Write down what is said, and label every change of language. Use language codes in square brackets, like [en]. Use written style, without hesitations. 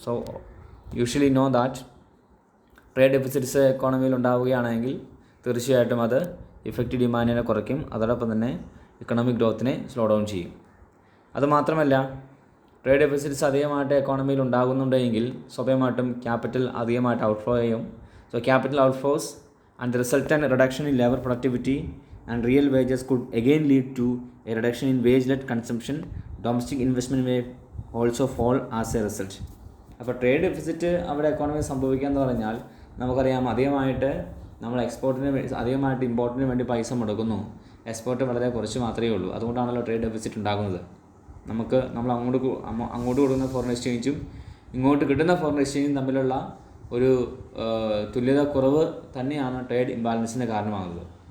[en] so usually know that [ml] trade deficits എക്കോണമിയിൽ ഉണ്ടാവുകയാണെങ്കിൽ തീർച്ചയായിട്ടും അത് ഇഫക്റ്റീവ് ഡിമാൻഡിനെ കുറയ്ക്കും, അതോടൊപ്പം തന്നെ ഇക്കണോമിക് ഗ്രോത്തിനെ സ്ലോ ഡൗൺ ചെയ്യും. അതുമാത്രമല്ല, ട്രേഡ് ഡെഫിസിറ്റ്സ് അധികമായിട്ട് എക്കോണമിയിൽ ഉണ്ടാകുന്നുണ്ടെങ്കിൽ സ്വാഭാവികമായിട്ടും ക്യാപിറ്റൽ അധികമായിട്ട് ഔട്ട്ഫ്ലോ ചെയ്യും. [en] So capital outflows and the resultant reduction in labor productivity and real wages could again lead to a reduction in wage-led consumption. Domestic investment may also fall as a result. [ml] അപ്പോൾ trade deficit അവിടെ economy സംഭവിക്കുക എന്ന് പറഞ്ഞാൽ നമുക്കറിയാം, അധികമായിട്ട് നമ്മൾ അധികമായിട്ട് ഇമ്പോർട്ടിന് വേണ്ടി പൈസ മുടക്കുന്നു, എക്സ്പോർട്ട് വളരെ കുറച്ച് മാത്രമേ ഉള്ളൂ. അതുകൊണ്ടാണല്ലോ ട്രേഡ് ഡെഫിസിറ്റ് ഉണ്ടാകുന്നത്. നമ്മൾ അങ്ങോട്ട് കൊടുക്കുന്ന ഫോറിൻ എക്സ്ചേഞ്ചും ഇങ്ങോട്ട് കിട്ടുന്ന ഫോറിൻ എക്സ്ചേഞ്ചും തമ്മിലുള്ള ഒരു തുല്യത കുറവ് തന്നെയാണ് ട്രേഡ് ഇംബാലൻസിന് കാരണമാകുന്നത്.